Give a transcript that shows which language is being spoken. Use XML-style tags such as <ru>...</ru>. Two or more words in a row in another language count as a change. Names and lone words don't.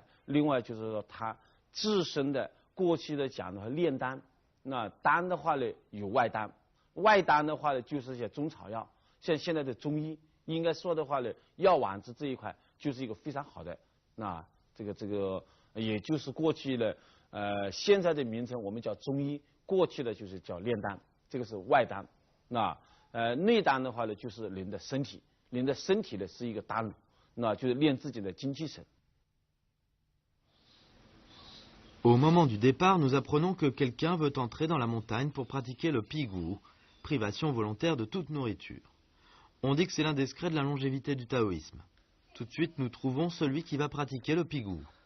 <zh>另外就是说，他自身的过去的讲的话炼丹，那丹的话呢有外丹，外丹的话呢就是一些中草药，像现在的中医，应该说的话呢，药丸子这一块就是一个非常好的，那这个也就是过去的现在的名称我们叫中医，过去的就是叫炼丹，这个是外丹。那内丹的话呢，就是人的身体，人的身体呢是一个丹炉，那就是练自己的精气神。</zh> <fr>Au moment du départ, nous apprenons que quelqu'un veut entrer dans la montagne pour pratiquer le pigou, privation volontaire de toute nourriture. On dit que c'est l'un des secrets de la longévité du taoïsme. Tout de suite, nous trouvons celui qui va pratiquer le pigou.</fr>